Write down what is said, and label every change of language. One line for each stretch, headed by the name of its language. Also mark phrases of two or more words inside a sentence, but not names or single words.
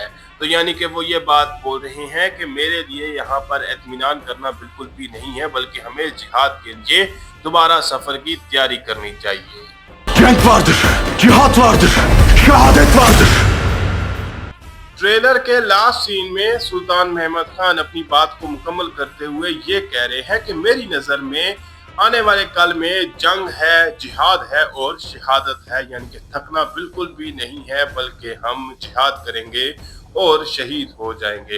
Urdu: تو یعنی کہ وہ یہ بات بول رہے ہیں کہ میرے لیے یہاں پر اطمینان کرنا بالکل بھی نہیں ہے، بلکہ ہمیں جہاد کے لیے دوبارہ سفر کی تیاری کرنی چاہیے.
Turkish: Cenk vardır, cihat vardır, şehadet vardır.
Urdu: ٹریلر کے لاسٹ سین میں سلطان محمد خان اپنی بات کو مکمل کرتے ہوئے یہ کہہ رہے ہیں کہ میری نظر میں آنے والے کل میں جنگ ہے، جہاد ہے اور شہادت ہے. یعنی کہ تھکنا بالکل بھی نہیں ہے، بلکہ ہم جہاد کریں گے اور شہید ہو جائیں گے.